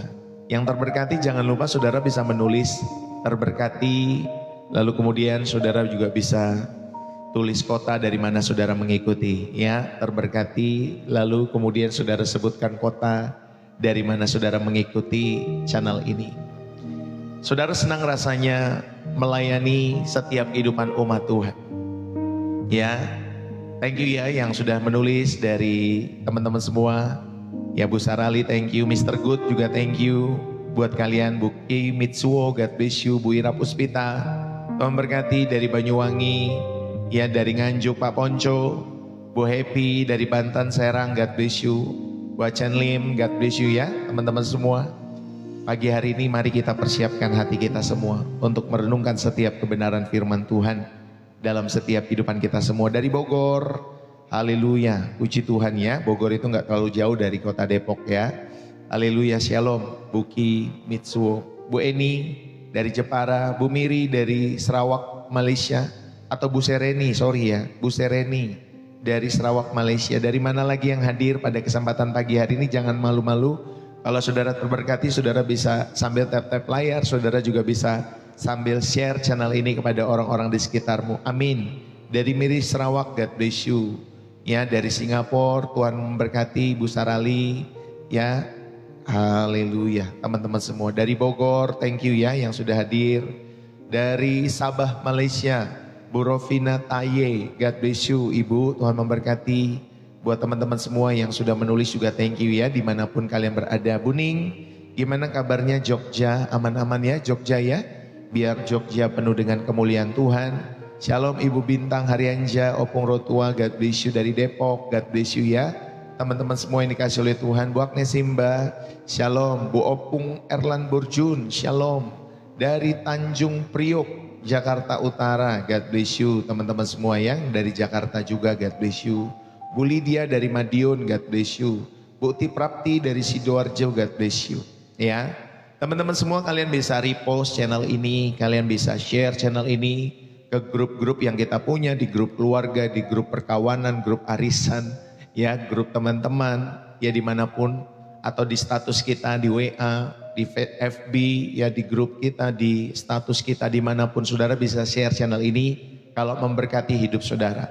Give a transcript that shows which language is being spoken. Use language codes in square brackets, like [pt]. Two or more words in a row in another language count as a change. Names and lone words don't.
[id] Yang terberkati jangan lupa saudara bisa menulis terberkati, lalu kemudian saudara juga bisa tulis kota dari mana saudara mengikuti, ya, terberkati, lalu kemudian saudara sebutkan kota dari mana saudara mengikuti channel ini. Saudara senang rasanya melayani setiap kehidupan umat Tuhan. Ya, [en] thank you [id] ya yang sudah menulis dari teman-teman semua. Ya Bu Sarali, [en] thank you. Mr. Good juga thank you. [id] Buat kalian, Bu Ki Mitsuo, [en] God bless you. [id] Bu Ira Puspita, Tuhan berkati dari Banyuwangi. Ya dari Nganjuk Pak Ponco. Bu Happy dari Banten Serang, [en] God bless you. [id] Bu Achen Lim, [en] God bless you [id] ya teman-teman semua. Pagi hari ini mari kita persiapkan hati kita semua untuk merenungkan setiap kebenaran firman Tuhan dalam setiap kehidupan kita semua. Dari Bogor, haleluya, puji Tuhan ya. Bogor itu nggak terlalu jauh dari kota Depok ya. Haleluya, shalom. Buki Mitsuo, Bu Eni dari Jepara, Bu Miri dari Sarawak Malaysia, atau Bu Sereni, sorry ya, Bu Sereni dari Sarawak Malaysia. Dari mana lagi yang hadir pada kesempatan pagi hari ini, jangan malu-malu. Kalau saudara terberkati, saudara bisa sambil tap-tap layar, saudara juga bisa sambil share channel ini kepada orang-orang di sekitarmu. Amin. Dari Miri Sarawak, [en] God bless you. [id] Ya, dari Singapura, Tuhan memberkati. Bu Sarali, ya, haleluya. Teman-teman semua dari Bogor, [en] thank you [id] ya yang sudah hadir. Dari Sabah, Malaysia, Bu Rofina Taye, [en] God bless you [id] Ibu, Tuhan memberkati. Buat teman-teman semua yang sudah menulis juga [en] thank you [id] ya, dimanapun kalian berada. Bu Ning, gimana kabarnya Jogja? Aman-aman ya Jogja ya? Biar Jogja penuh dengan kemuliaan Tuhan. Shalom Ibu Bintang Haryanja, Opung Rotua, [en] God bless you dari Depok, God bless you ya. [id] Teman-teman semua yang dikasih oleh Tuhan. Bu Agnes Simba, shalom. Bu Opung Erlan Burjun, shalom. Dari Tanjung Priok, Jakarta Utara, [en] God bless you. [id] Teman-teman semua yang dari Jakarta juga, [en] God bless you. [id] Bu Lydia dari Madiun, [en] God bless you. [id] Bu Tiprapti dari Sidoarjo, [en] God bless you. [id] Ya, teman-teman semua kalian bisa repost channel ini, kalian bisa share channel ini ke grup-grup yang kita punya, di grup keluarga, di grup perkawanan, grup arisan, ya, grup teman-teman, ya dimanapun, atau di status kita di WA, di FB, ya di grup kita, di status kita, dimanapun saudara bisa share channel ini kalau memberkati hidup saudara.